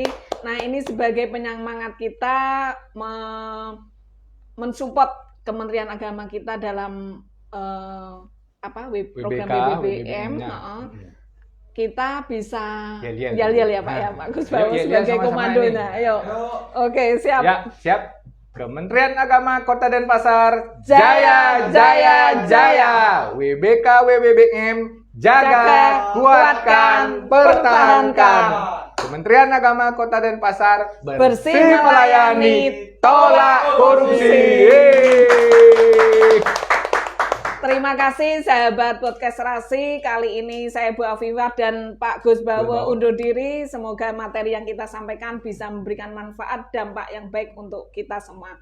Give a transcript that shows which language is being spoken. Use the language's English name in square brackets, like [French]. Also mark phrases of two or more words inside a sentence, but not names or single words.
[Indonesian] Nah, ini sebagai penyemangat kita mensupport Kementerian Agama kita dalam program BBBM. Kita bisa yel-yel ya Pak ya, Pak Gus Bawo sebagai komandonya. Ayo. Oke, siap. Ya, siap. Kementerian Agama Kota Denpasar, jaya, jaya, jaya. WBK WBBM, jaga, kuatkan, pertahankan. Kementerian Agama Kota Denpasar, bersih melayani, tolak korupsi. Terima kasih sahabat podcast Serasi. Kali ini saya Bu Afifah dan Pak Gus Bawo undur diri. Semoga materi yang kita sampaikan bisa memberikan manfaat, dampak yang baik untuk kita semua.